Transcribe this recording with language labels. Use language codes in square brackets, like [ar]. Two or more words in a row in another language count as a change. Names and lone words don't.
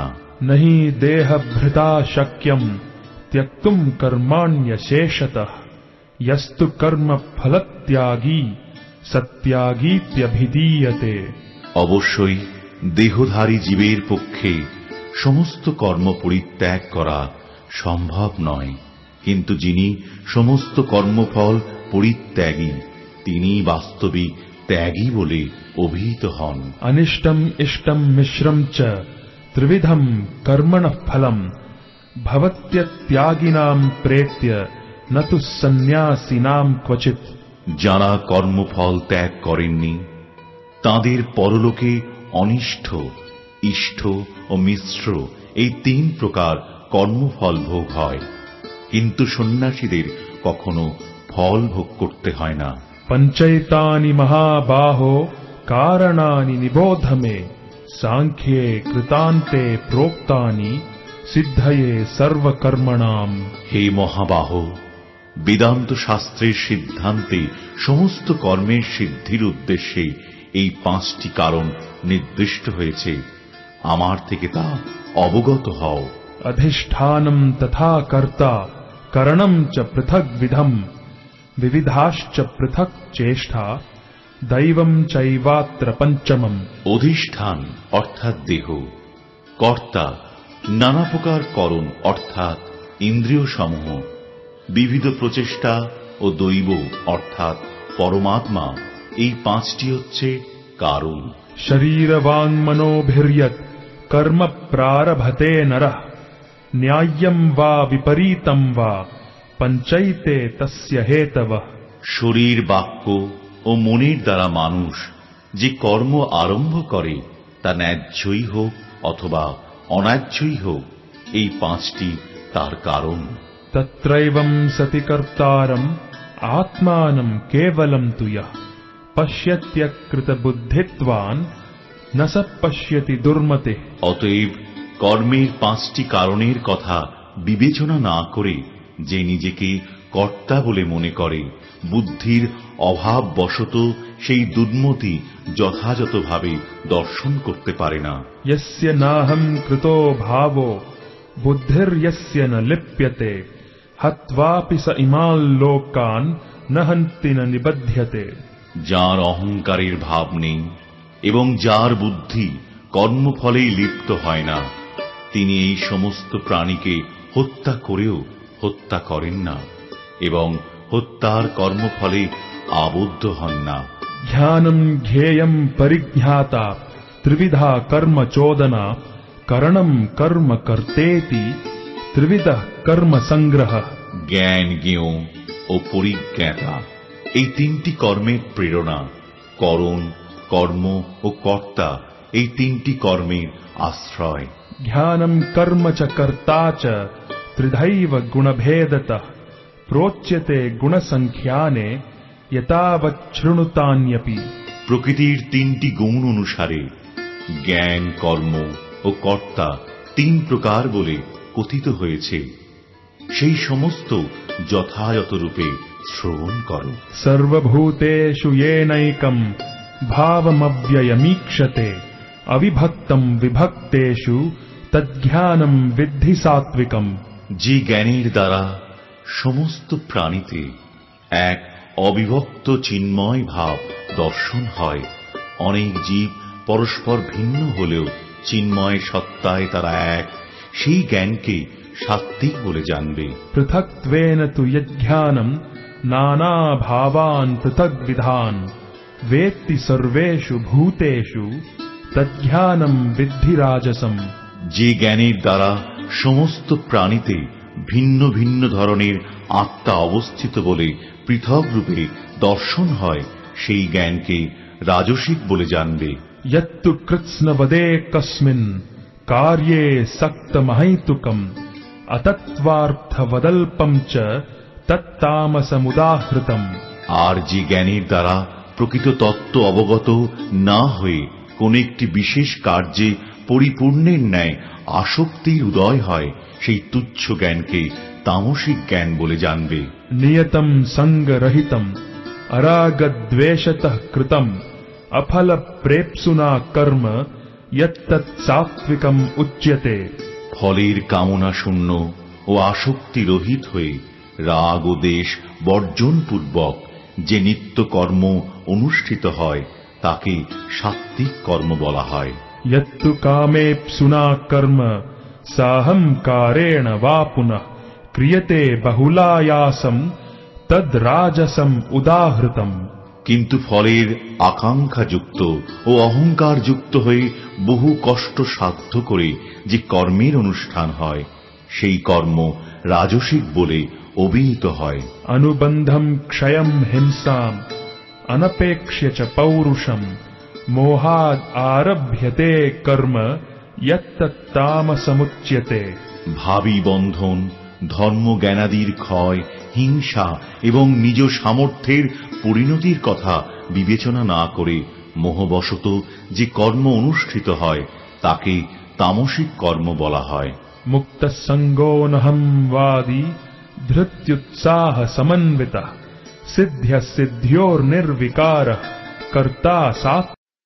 [sa] नहि देहभृता शक्यं त्यक्तुं कर्माण्यशेषतः यस्तु कर्म फलत्यागी सत्यागीत्यभिधीयते। [bn] অবশ্যই দেহধারী জীবের পক্ষে সমস্ত কর্ম পরিত্যাগ করা সম্ভব নয়, কিন্তু যিনি সমস্ত কর্মফল পরিত্যাগী তিনি বাস্তবিক ত্যাগী বলে অভিহিত হন। [sa] अनिष्टम् इष्टम् मिश्रम् च त्रिविधम् कर्मणः फलम् भवत्यत्यागिनाम् प्रेत्य न तु सन्न्यासिनाम् क्वचित्। [bn] যারা কর্মফল ত্যাগ করেননি তাদের পরলোকে অনিষ্ঠ, ইষ্ট ও মিশ্র এই 3 প্রকার কর্মফল ভোগ হয়, কিন্তু সন্ন্যাসীদের কখনো ফল ভোগ করতে হয় না। [sa] पञ्चैतानि महाबाहो कारणानि निबोध मे सांख्ये कृतान्ते प्रोक्तानि सिद्धये सर्वकर्मणाम्। [bn] হে মহাবাহ, বেদান্ত শাস্ত্রের সিদ্ধান্তে সমস্ত কর্মের সিদ্ধির উদ্দেশ্যে এই 5টি কারণ নির্দিষ্ট হয়েছে, আমার থেকে তা অবগত হও। [sa] अधिष्ठानम् तथा कर्ता करणम् च पृथग् विधम् विविधाश्च पृथक् चेष्टा दैवम् चैवात्र पंचमम्। [bn] অধিষ্ঠান অর্থাৎ দেহ, কর্তা নানা প্রকার করণ অর্থাৎ ইন্দ্রিয় সমূহ, বিবিধ প্রচেষ্টা ও দৈব অর্থাৎ পরমাত্মা, এই 5টি হচ্ছে কারণ। [sa] शरीर वाङ् मनोभिर्यत् कर्म प्रारभते नरः न्याय्यम् वा विपरीतम् वा पञ्चैते तस्य हेतवः। [bn] শরীর, বাক্য ও মনের দ্বারা মানুষ যে কর্ম আরম্ভ করে তা ন্যায্যই হোক অথবা অন্যায্যই হোক, এই 5টি তার কারণ। [sa] तत्रैवम् सति कर्तारम् आत्मानम् केवलम् तु यः पश्यत्यकृतबुद्धित्वान् न स पश्यति दुर्मतिः। [bn] অতএব কর্মের 5টি কারণের কথা বিবেচনা না করে যে নিজেকে কর্তা বলে মনে করে, বুদ্ধির অভাববশত সেই দুর্মতি যথাযথভাবে দর্শন করতে পারে না। [sa] यस्य नाहम् कृतो भावो बुद्धिर्यस्य न लिप्यते हत्वापि स इमान् लोकान् न हन्ति न निबध्यते। [bn] যার অহংকারের ভাব নেই এবং যার বুদ্ধি কর্মফলেই লিপ্ত হয় না, তিনি এই সমস্ত প্রাণীকে হত্যা করেও হত্যা করেন না এবং হত্যার কর্মফলে আবদ্ধ হন না। [sa] ध्यानम् ध्येयम् परिज्ञाता त्रिविधा कर्म चोदना करणम् कर्म कर्तेति त्रिविधः कर्म संग्रह। [bn] জ্ঞান, জ্ঞেয় ও পরিজ্ঞাতা এই 3টি কর্মের প্রেরণা, করণ, কর্ম ও কর্তা এই 3টি কর্মের আশ্রয়। [sa] ध्यानम् कर्म च कर्ता च त्रिधैव गुणभेदतः प्रोच्यते गुणसंख्याने यतावच्छृणुतान्यपि। [bn] প্রকৃতির 3টি গুণ অনুসারে জ্ঞান, কর্ম ও কর্তা 3 প্রকার বলে কথিত হয়েছে, সেই সমস্ত যথাযথ রূপে শ্রবণ করো। [sa] सर्वभूतेषु येनैकम् भावमव्ययमीक्षते अविभक्तम् विभक्तेषु तद्ज्ञानम् विद्धि सात्विकम्। [bn] যে জ্ঞানের দ্বারা সমস্ত প্রাণীতে এক অবিভক্ত চিন্ময় ভাব দর্শন হয়, অনেক জীব পরস্পর ভিন্ন হলেও চিন্ময় সত্তায় তারা এক, সেই জ্ঞানকে সাত্ত্বিক বলে জানবে। [sa] पृथक्त्वेन तु यज्ञानम् नाना भावान् पृथग्विधान् वेत्ति सर्वेषु भूतेषु तज्ज्ञानम् विद्धि राजसम्। [bn] যে জ্ঞানের দ্বারা সমস্ত প্রাণীতে ভিন্ন ভিন্ন ধরনের আত্মা অবস্থিত বলে পৃথক রূপে দর্শন হয়, সেই জ্ঞানকে রাজসিক বলে জানবে। [sa] यत्तु कृत्स्नवदे कस्मिन् कार्ये सक्तमहैतुकम् अतत्त्वार्थवदल्पम् च तत्तामसमुदाहृतम्। [bn] আর যে জ্ঞানের দ্বারা প্রকৃত তত্ত্ব অবগত না হয়ে কোন একটি বিশেষ কার্যে পরিপূর্ণের ন্যায় আসক্তির উদয় হয়, সেই তুচ্ছ জ্ঞানকে তামসিক জ্ঞান বলে জানবে। [sa] नियतम् सङ्गरहितम् अरागद्वेषतः कृतम् अफल प्रेप्सुना कर्म यत्तत् सात्विकम उच्यते। [bn] ফলের কামনা শূন্য ও আসক্তি রহিত হয়ে রাগ ও দেশ বর্জন পূর্বক যে নিত্য কর্ম অনুষ্ঠিত হয় তাকে সাত্ত্বিক কর্ম বলা হয়। [sa] यत्तु कामेप्सुना कर्म साहंकारेण वा पुनः क्रियते बहुलायासम तद राजसम उदाहृतम। [bn] কিন্তু ফলের আকাঙ্ক্ষা যুক্ত ও অহংকার যুক্ত হয়ে বহু কষ্ট সাধ্য করে যে কর্মের অনুষ্ঠান হয় সেই কর্ম রাজসিক বলে অভিহিত হয়। [sa] अनुबंधम क्षयम हिंसाम अनपेक्ष्य च पौरुषम मोहाद आरभ्यते कर्म यत्तत् तामसमुच्यते। [bn] ভাবী বন্ধন, ধর্ম জ্ঞানাদির ক্ষয়, হিংসা এবং নিজ সামর্থ্যের পরিণতির কথা বিবেচনা না করে মোহবশত যে কর্ম অনুষ্ঠিত হয় তাকে তামসিক কর্ম বলা হয়। [sa] मुक्त संगो नहम वादी धृत्युत्साह समन्वितः सिद्ध्य सिद्ध्योर्निर्विकारः कर्ता सात्विक